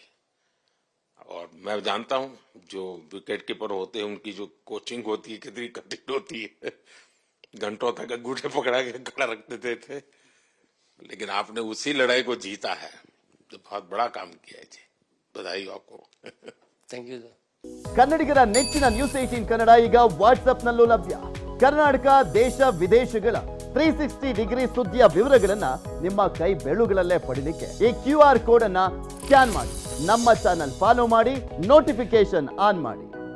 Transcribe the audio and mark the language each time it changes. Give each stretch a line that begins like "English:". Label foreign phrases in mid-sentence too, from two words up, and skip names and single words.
Hindi: और मैं जानता हूं जो
English: wicket keeper
Hindi: होते हैं उनकी जो कोचिंग होती है कितनी कठिन होती है, घंटों तक अंगूठे पकड़ा के खड़ा रख देते थे, लेकिन आपने उसी लड़ाई को जीता है, तो बहुत बड़ा काम किया है जी, बधाई आपको।
English: thank you sir.
Kannada: ಕನ್ನಡಿಗರ ನೆಚ್ಚಿನ ನ್ಯೂಸ್ 18 ಕನ್ನಡ ಈಗ ವಾಟ್ಸ್ಆಪ್ನಲ್ಲೂ ಲಭ್ಯ. ಕರ್ನಾಟಕ ದೇಶ ವಿದೇಶಗಳ 360 ಡಿಗ್ರಿ ಸುದ್ದಿಯ ವಿವರಗಳನ್ನ ನಿಮ್ಮ ಕೈ ಬೆರಳುಗಳಲ್ಲೇ ಪಡಿಲಿಕ್ಕೆ ಈ QR ಕೋಡ್ ಅನ್ನ ಸ್ಕ್ಯಾನ್ ಮಾಡಿ ನಮ್ಮ
English: channel follow
Kannada: ಮಾಡಿ,
English: notification on
Kannada: ಮಾಡಿ.